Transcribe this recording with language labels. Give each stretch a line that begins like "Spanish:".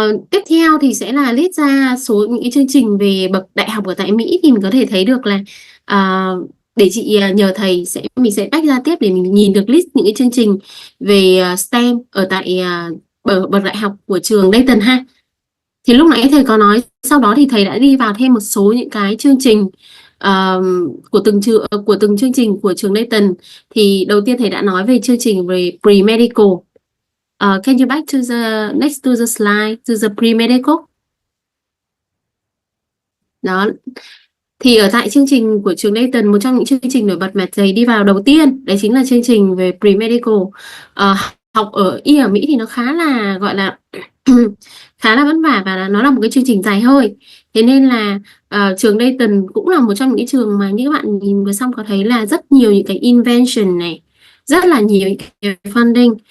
Vietnamese: Tiếp theo thì sẽ là list ra số những cái chương trình về bậc đại học ở tại Mỹ, thì mình có thể thấy được là để chị nhờ thầy mình sẽ tách ra tiếp để mình nhìn được list những cái chương trình về STEM ở tại bậc đại học của trường Dayton ha. Thì lúc nãy thầy có nói, sau đó thì thầy đã đi vào thêm một số những cái chương trình của từng chương trình của trường Dayton. Thì đầu tiên thầy đã nói về chương trình về pre-medical.
English: Can you back to the next to the slide to the pre-medical?
Vietnamese: Đó. Thì ở tại chương trình của trường Dayton, một trong những chương trình nổi bật mà thầy đi vào đầu tiên đấy chính là chương trình về pre-medical. Học ở y ở Mỹ thì nó khá là gọi là khá là vất vả, và nó là một cái chương trình dài hơi. Thế nên là trường Dayton cũng là một trong những trường mà như các bạn nhìn vừa xong có thấy là rất nhiều những cái invention này, rất là nhiều cái funding.